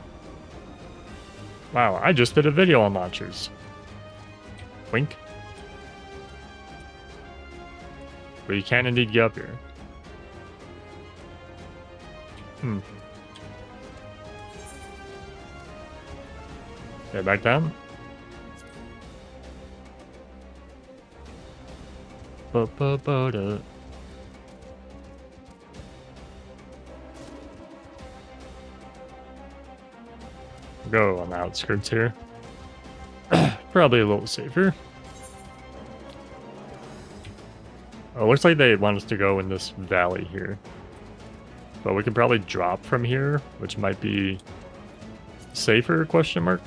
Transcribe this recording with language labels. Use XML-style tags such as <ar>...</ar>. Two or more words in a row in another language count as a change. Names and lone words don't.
<en>Wow, I just did a video on launchers. Wink. But you can indeed get up here. Okay, back down. Ba-ba-ba-da. Go on the outskirts here. Probably a little safer. Oh, looks like they want us to go in this valley here. But we could probably drop from here, which might be safer, question mark?</en>